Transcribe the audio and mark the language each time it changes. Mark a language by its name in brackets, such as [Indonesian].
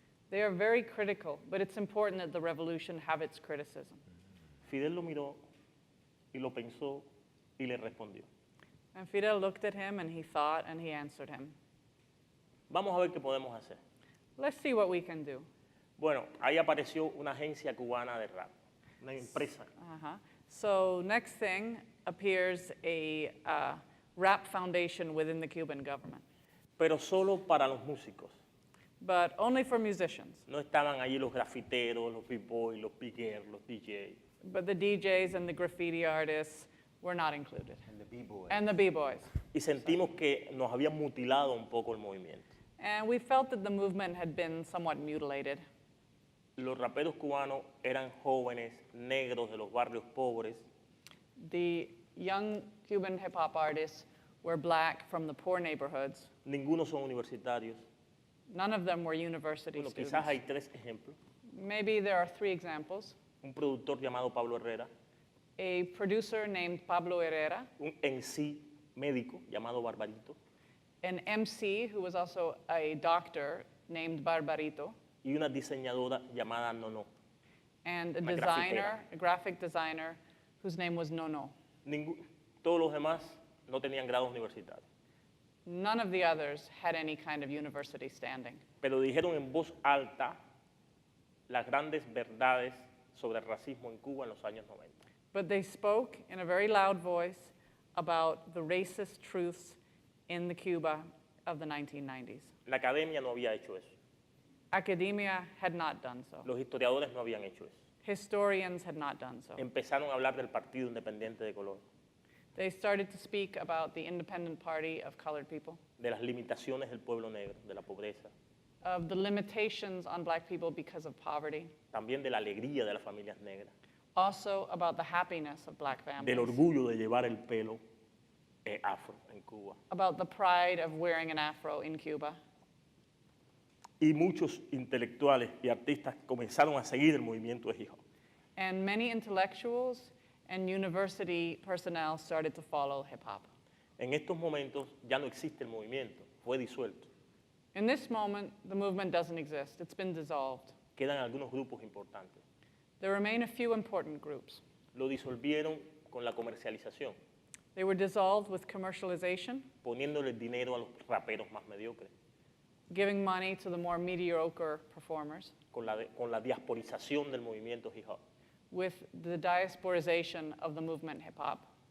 [English] They are very critical, but it's important that the revolution have its criticism. [Spanish] Fidel lo miró y lo pensó y le respondió. [English] And Fidel looked at him and he thought and he answered him. [Spanish] Vamos a ver qué podemos hacer. [English] Let's see what we can do. [Spanish] Bueno, ahí apareció una agencia cubana de rap, una empresa. Uh-huh. [English] So next thing appears a rap foundation within the Cuban government, [Spanish] Pero solo para los músicos. [English] but only for musicians. [Spanish] No estaban allí los grafiteros, los b-boys, los pigueros, los DJs. [English] But the DJs and the graffiti artists were not included. And the B-boy. And the B-boys. [Spanish] Y sentimos que nos habían mutilado un poco el movimiento. [English] And we felt that the movement had been somewhat mutilated. [Spanish] Los raperos cubanos eran jóvenes, negros de los barrios pobres, [English] The young Cuban hip-hop artists were black from the poor neighborhoods. [Spanish] ninguno son universitarios. [English] None of them were university [Spanish] Bueno, [English] students. [Spanish] quizás hay tres ejemplos. [English] Maybe there are three examples. [Spanish] Un productor llamado Pablo Herrera, [English] A producer named Pablo Herrera, [Spanish] un MC médico llamado Barbarito [English] an MC who was also a doctor named Barbarito, [Spanish] y una diseñadora llamada Nono. [English] and a [Spanish] Una [English] designer, [Spanish] grafitera. [English] a graphic designer, whose name was Nono. [Spanish] Todos los demás no tenían grados universitarios, [English] None of the others had any kind of university standing. [Spanish] pero dijeron en voz alta las grandes verdades sobre el racismo en Cuba en los años 90. [English] But they spoke in a very loud voice about the racist truths in the Cuba of the 1990s. [Spanish] La academia no había hecho eso, [English] Academia had not done so. [Spanish] los historiadores no habían hecho eso. [English] Historians had not done so. [Spanish] Empezaron a hablar del Partido Independiente de Color, [English] They started to speak about the independent party of colored people, [Spanish] de las limitaciones del pueblo negro, de la pobreza, [English] of the limitations on black people because of poverty, [Spanish] también de la alegría de las familias negras, [English] also about the happiness of black [Spanish] del [English] families, [Spanish] orgullo de llevar el pelo afro en Cuba. [English] about the pride of wearing an afro in Cuba. [Spanish] Y muchos intelectuales y artistas comenzaron a seguir el movimiento de hip hop. [English] And many intellectuals and university personnel started to follow hip hop. [Spanish] En estos momentos ya no existe el movimiento, fue disuelto. [English] In this moment, the movement doesn't exist. It's been dissolved. [Spanish] Quedan algunos grupos importantes. [English] There remain a few important groups. [Spanish] Lo disolvieron con la comercialización, [English] They were dissolved with commercialization, [Spanish] poniéndole dinero a los raperos más mediocres, [English] giving money to the more mediocre performers, [Spanish] con la diasporización del movimiento hip hop [English] with the diasporization of the movement hip hop,